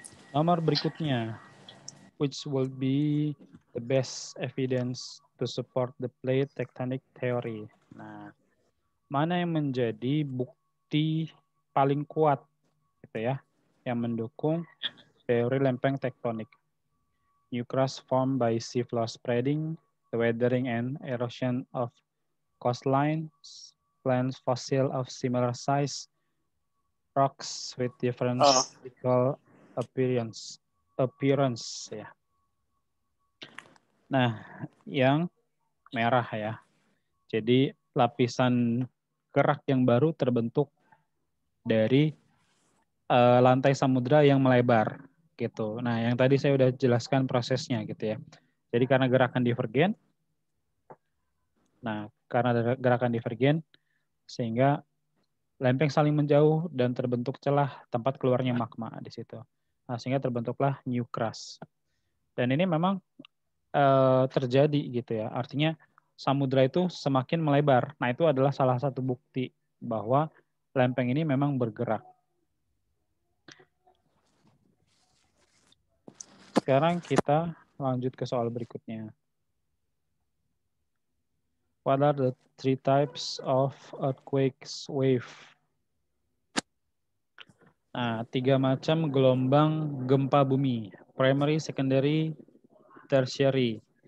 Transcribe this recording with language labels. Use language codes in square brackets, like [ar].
[id] Nomor berikutnya, [en] which will be the best evidence to support the plate tectonic theory. [id] Nah, mana yang menjadi bukti paling kuat gitu ya, yang mendukung teori lempeng tektonik. [en] New crust formed by sea floor spreading, the weathering and erosion of coastlines, plants fossil of similar size, rocks with different physical appearance ya. [id] Nah, yang merah ya. Jadi lapisan kerak yang baru terbentuk dari lantai samudra yang melebar gitu. Nah, yang tadi saya udah jelaskan prosesnya gitu ya. Jadi karena gerakan divergen, sehingga lempeng saling menjauh dan terbentuk celah tempat keluarnya magma di situ. Nah, sehingga terbentuklah new crust. Dan ini memang terjadi gitu ya. Artinya samudra itu semakin melebar. Nah, itu adalah salah satu bukti bahwa lempeng ini memang bergerak. Sekarang kita lanjut ke soal berikutnya. [en] What are the three types of earthquakes wave? [id] Nah, 3 macam gelombang gempa bumi. [en] Primary, secondary, tertiary.